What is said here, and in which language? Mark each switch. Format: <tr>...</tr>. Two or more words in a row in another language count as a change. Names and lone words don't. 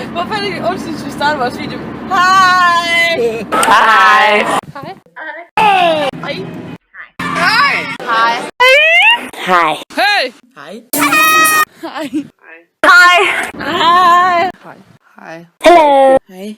<da>Hvorfor er det ikke onsdag, vi starter vores video? Hej! Hej! Hej! Hej! Hej! Hej! Hej! Hey! Hej! Hej! Hej! Hej! Hej! Hej! Hello! Hej!</da>